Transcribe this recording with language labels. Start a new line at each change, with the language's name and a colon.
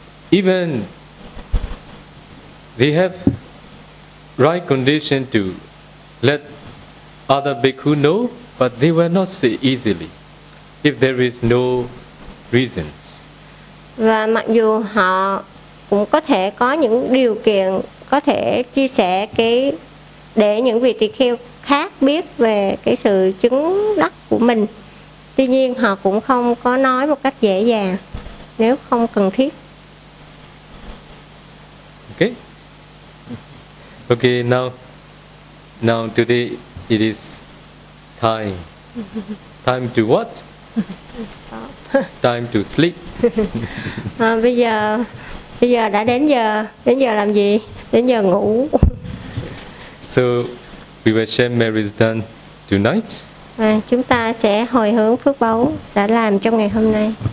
English: Even they have right condition to let other bhikkhu know, but they will not say easily if there is no reasons.
Vietnamese: Và mặc dù họ cũng có thể có những điều kiện có thể chia sẻ cái để những vị tỳ kheo khác biết về cái sự chứng đắc của mình, tuy nhiên họ cũng không có nói một cách dễ dàng nếu không cần thiết.
English: Okay. Okay, now today it is time. Time to what? Time to sleep.
Vietnamese: Bây giờ đã đến giờ làm gì? Đến giờ ngủ.
English: So we will share Mary's done tonight.
Vietnamese: chúng ta sẽ hồi hướng phước báu đã làm trong ngày hôm nay.